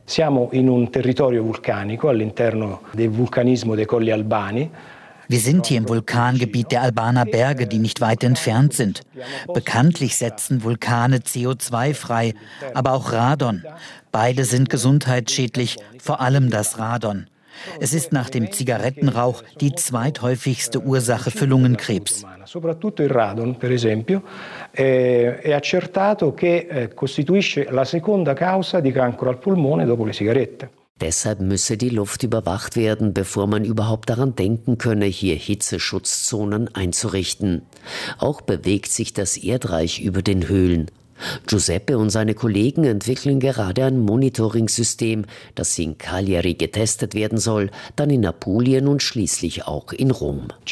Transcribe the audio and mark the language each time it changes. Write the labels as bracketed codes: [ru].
[it] Siamo in un territorio vulcanico all'interno del vulcanismo dei Colli Albani. [de] Wir sind hier im Vulkangebiet der Albaner Berge, die nicht weit entfernt sind. Bekanntlich setzen Vulkane CO2 frei, aber auch Radon. Beide sind gesundheitsschädlich, vor allem das Radon. Es ist nach dem Zigarettenrauch die zweithäufigste Ursache für Lungenkrebs. [it] Soprattutto il Radon, per esempio, è accertato che costituisce la seconda causa di cancro al polmone dopo le sigarette. [de] Deshalb müsse die Luft überwacht werden, bevor man überhaupt daran denken könne, hier Hitzeschutzzonen einzurichten. Auch bewegt sich das Erdreich über den Höhlen. Giuseppe und seine Kollegen entwickeln gerade ein Monitoring-System, das in Cagliari getestet werden soll, dann in Apulien und schließlich auch in Rom.